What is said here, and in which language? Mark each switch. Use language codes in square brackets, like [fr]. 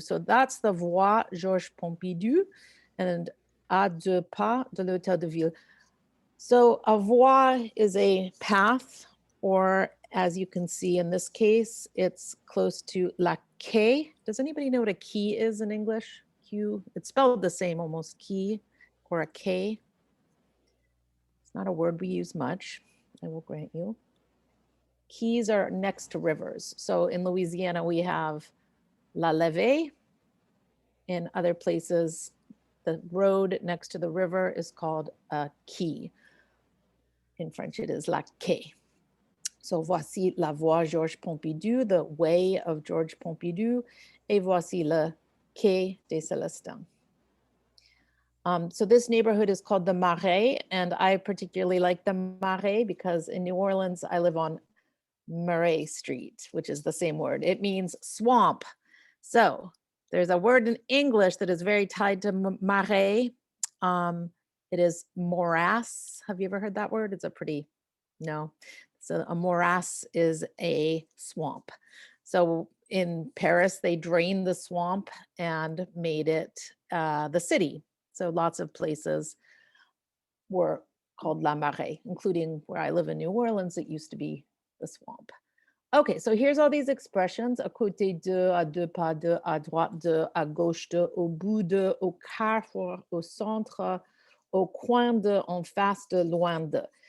[en] So that's the voie Georges Pompidou, and [fr] à deux pas de l'hôtel de ville. [en] So a voie is a path, or as you can see in this case, it's close to la quai. Does anybody know what a quay is in English? Q, it's spelled the same almost, quay or a quai. It's not a word we use much, I will grant you. Quays are next to rivers. So in Louisiana, we have La Levee. In other places, the road next to the river is called a quai. In French, it is la quai. [fr] So voici la voie Georges Pompidou, [en] the way of Georges Pompidou, [fr] et voici le quai des Célestins. [en] So this neighborhood is called the Marais, and I particularly like the Marais because in New Orleans, I live on Murray Street, which is the same word. It means swamp. So there's a word in English that is very tied to Marais. It is morass. Have you ever heard that word? It's a pretty, no. So a morass is a swamp. So in Paris, they drained the swamp and made it the city. So lots of places were called La Marais, including where I live in New Orleans, it used to be the swamp. Okay, so here's all these expressions. [fr] À côté de, à deux pas de, à droite de, à gauche de, au bout de, au carrefour, au centre, au coin de, en face de, loin de.